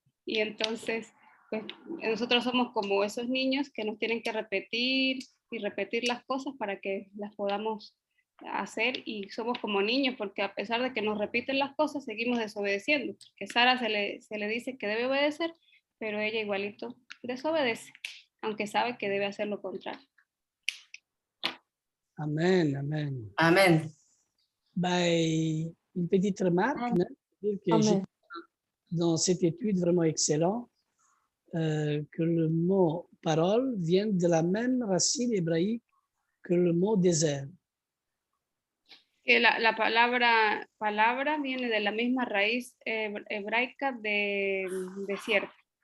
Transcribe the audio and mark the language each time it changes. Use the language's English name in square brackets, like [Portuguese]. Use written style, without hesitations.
[Spanish] Y entonces, pues nosotros somos como esos niños que nos tienen que repetir y repetir las cosas para que las podamos hacer, y somos como niños porque a pesar de que nos repiten las cosas seguimos desobedeciendo, que Sara se le dice que debe obedecer, pero ella igualito desobedece, aunque sabe que debe hacer lo contrario. Amen, amen. Amen. [French] Ben, une petite remarque, hein, dire que j'ai dans cette étude vraiment excellent, que le mot parole vient de la même racine hébraïque que le mot désert. [Spanish] Que la palabra viene de la misma raíz hebraica de desierto.